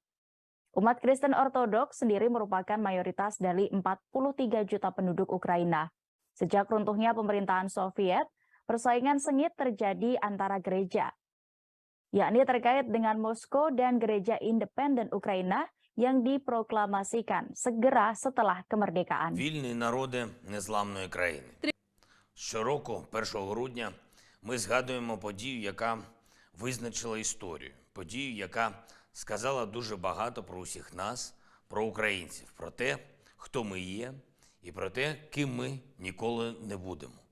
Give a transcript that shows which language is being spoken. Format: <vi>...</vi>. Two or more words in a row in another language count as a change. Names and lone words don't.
<id>Umat Kristen Ortodoks sendiri merupakan mayoritas dari 43 juta penduduk Ukraina. Sejak runtuhnya pemerintahan Soviet, persaingan sengit terjadi antara gereja, yakni terkait dengan Moskow dan Gereja Independen Ukraina yang diproklamasikan segera setelah kemerdekaan.</id> <uk>Вільні народи незламної країни. Щороку, 1 грудня, ми згадуємо подію, яка визначила історію. Подію, яка сказала дуже багато про усіх нас, про українців, про те, хто ми є, і про те, ким ми ніколи не будемо.</uk>